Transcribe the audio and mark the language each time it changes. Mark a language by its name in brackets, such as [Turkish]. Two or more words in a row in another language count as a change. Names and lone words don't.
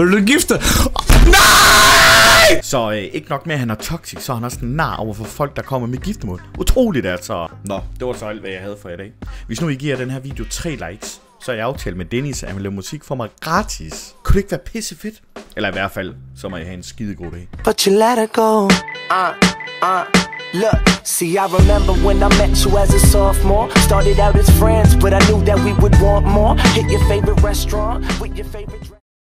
[Danish] Vil du gifte? Nej! Så ikke nok med, at han er toxic, så er han også nar over for folk, der kommer med giftermål. Utroligt altså. Nå, det var så alt, hvad jeg havde for i dag. Hvis nu I giver den her video 3 likes, så er jeg aftalt med Dennis, at han vil lave musik for mig gratis. Kunne det ikke være pisse fedt? Eller i hvert fald, så må I have en skide god dag. [English] But you let it go. Look, see, I remember when I met you as a sophomore. Started out as friends, but I knew that we would want more. Hit your favorite restaurant with your favorite